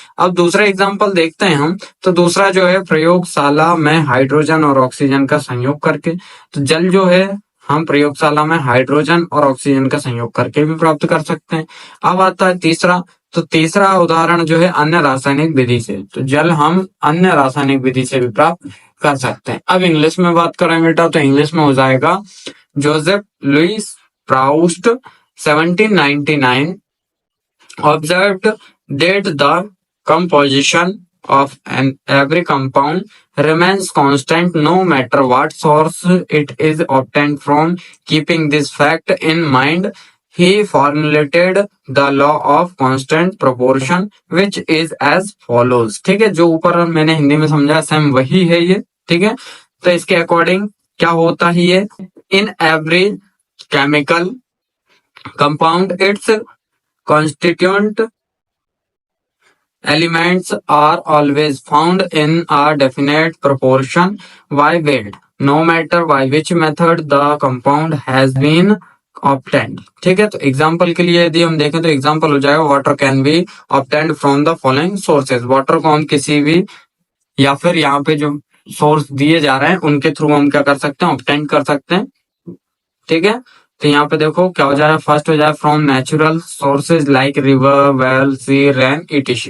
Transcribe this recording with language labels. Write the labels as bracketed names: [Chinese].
[Hindi] अब दूसरा एग्जाम्पल देखते हैं हम। तो दूसरा जो है प्रयोगशाला में हाइड्रोजन और ऑक्सीजन का संयोग करके। तो जल जो है हम प्रयोगशाला में हाइड्रोजन और ऑक्सीजन का संयोग करके भी प्राप्त कर सकते हैं। अब आता है तीसरा। तो तीसरा उदाहरण जो है अन्य रासायनिक विधि से। तो जल हम अन्य रासायनिक विधि से भी प्राप्त कर सकते हैं। अब इंग्लिश में बात करें बेटा, तो इंग्लिश में हो जाएगा [English] Joseph Louis Proust 1799 observed that the composition of every compound remains constant no matter what source it is obtained from. Keeping this fact in mind, he formulated the law of constant proportion, which is as follows. [Hindi] ठीक है, जो ऊपर मैंने हिंदी में समझा same वही है ये। ठीक है, तो इसके अकॉर्डिंग क्या होता है ये, [English] In every chemical compound its constituent elements are always found in a definite proportion by weight, no matter by which method the compound has been obtained. [Hindi] ठीक है, तो एग्जांपल के लिए यदि हम देखें तो एग्जांपल हो जाएगा [English] Water can be obtained from the following sources. [Hindi] Water को हम किसी भी, या फिर यहाँ पे जो सोर्स दिए जा रहे हैं उनके थ्रू हम क्या कर सकते हैं, ऑब्टेन कर सकते हैं। ठीक है, तो यहाँ पे देखो क्या हो जाएगा, फर्स्ट हो जाएगा [English] From natural sources like river, well, sea, rain, etc.